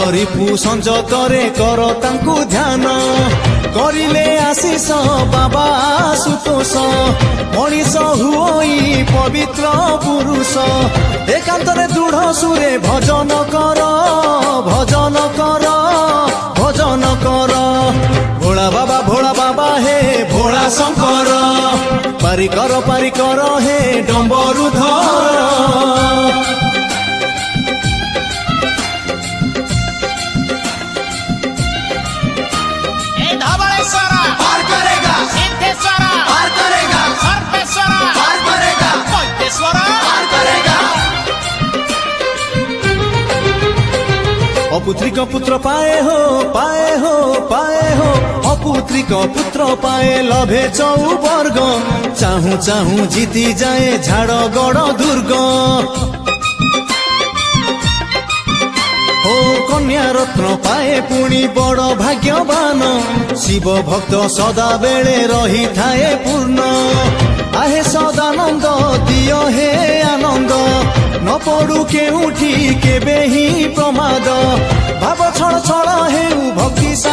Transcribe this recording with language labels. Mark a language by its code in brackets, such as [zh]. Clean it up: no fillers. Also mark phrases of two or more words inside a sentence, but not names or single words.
[or] ରିପୁ ସଞ୍ଜ କରେ କର ତାଙ୍କୁ ଧ୍ୟାନ କରିଲେ ଆଶିଷ ବାବା ଆଶୁତୋଷ ମଣିଷ ହୁଅଇ ପବିତ୍ର ପୁରୁଷ ଏକାନ୍ତରେ ଦୃଢ଼ ସୁରେ ଭଜନ କର ଭୋଳା ବାବା ହେ ଭୋଳା ଶଙ୍କର ପାରି କର ହେ ଡମ୍ବରୁଧର [hi] धवळेश्वर पार करेगा सिद्धेश्वर पार करेगा सर्वेश्वर पार करेगा वैद्येश्वर पार करेगा [or] ଅପୁତ୍ରିକ ପୁତ୍ର ପାଏ ହୋ ଅପୁତ୍ରିକ ପୁତ୍ର ପାଏ ଲଭେ ଚଉବର୍ଗ ଚାହୁଁ ଜିତି ଯାଏ ଝାଡ଼ଗଡ଼ ଦୁର୍ଗ ଓ କନ୍ୟା ରତ୍ନ ପାଏ ପୁଣି ବଡ଼ ଭାଗ୍ୟବାନ ଶିବ ଭକ୍ତ ସଦାବେଳେ ରହିଥାଏ ପୂର୍ଣ୍ଣ ଆହେ ସଦାନନ୍ଦ ଦିଅ ହେ ଆନନ୍ଦ ନ ପଡୁ କେଉଁଠି କେବେ ହିଁ ପ୍ରମାଦ ଭାବ ଛଳ ହେଉ ଭକ୍ତି